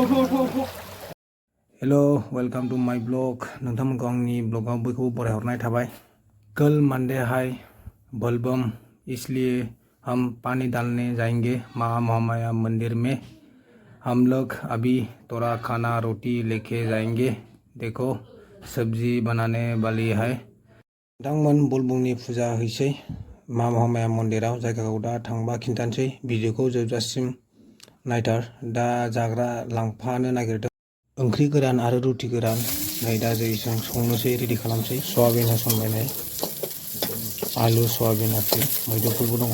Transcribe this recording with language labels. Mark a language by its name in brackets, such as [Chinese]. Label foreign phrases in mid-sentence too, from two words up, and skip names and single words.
[English] Hello welcome to my blog. [Bodo] नोंथांमोनखौ आंनि ब्लॉगाव बयखौबो बरायहरनाय थाबाय। [Hindi] कल मंडे है बोलबम, इसलिए हम पानी डालने जाएंगे महामाया मंदिर में। हम लोग अभी थोड़ा खाना रोटी लेके जाएंगे। देखो सब्जी बनाने वाली है। [Bodo] नोंथांमोन बोलबमनि फुजा हैसै महामाया मंदिराव। जायगाखौ दा थांबा खिन्थानोसै। भिडिअखौ जोबजासिम नायथार। दा जाग्रा लांफानो नागिरदों। ओंख्रि गोरान आरो रुटि गोरान। नै दा जों संनोसै, रेडि खालामसै। सयाबिन होसनबाय, आलु सयाबिन आखि मैद्रुफोरबो दङ।